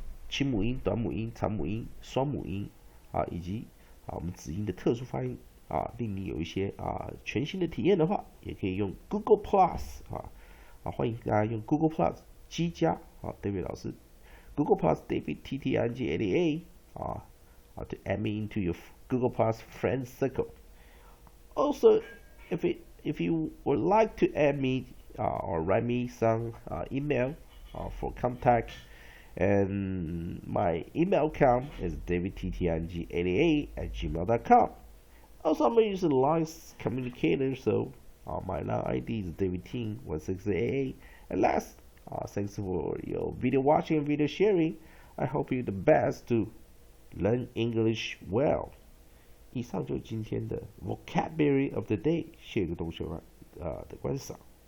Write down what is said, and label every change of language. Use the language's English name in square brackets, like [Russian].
[Chinese] 轻母音、短母音、长母音、双母音以及我们子音的特殊发音令你有一些全新的体验的话，也可以用 Google Plus 欢迎大家用 Google Plus 机加David 老师 Google Plus David TTING88 [English] to add me into your Google Plus friend circle. Also, if you would like to add me or write me some email for contact, and my email account is davidtting88@gmail.com. Also, I'm using Line Communicator, so my line ID is davidting1688. And last, thanks for your video watching and video sharing. I hope you're the best to learn English well. [Chinese] 以上就是今天的 vocabulary of the day，谢谢各位同学们的观赏。